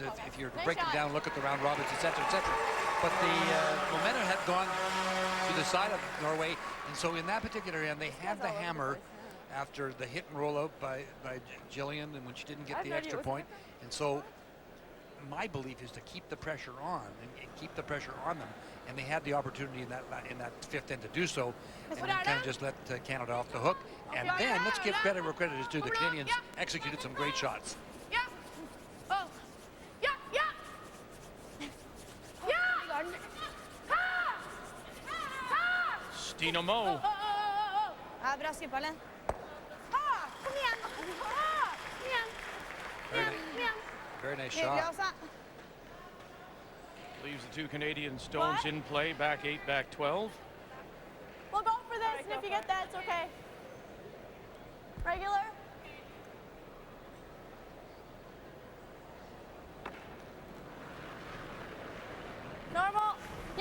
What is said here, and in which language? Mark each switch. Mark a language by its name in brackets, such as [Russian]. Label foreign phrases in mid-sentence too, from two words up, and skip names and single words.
[English] If you're to break them down, look at the round robins, etc., etc. But the momentum had gone to the side of Norway, and so in that particular end, they had the hammer after the hit and roll out by Jillian, and when she didn't get the extra point. And so my belief is to keep the pressure on and keep the pressure on them, and they had the opportunity in that 5th end to do so, and then kind of just let Canada off the hook. And then let's give credit where credit is due. The Canadians executed some great shots. [Norwegian] Ja. Ja, ja. Ja. Stina Mo. Ja, bra skipballen. Kom igjen. Kom igjen. [English] Very nice shot. Leaves the 2 Canadian stones in play, back 8, back 12. We'll go for this, and if you get that, it's okay. Regular? Normal? Yep.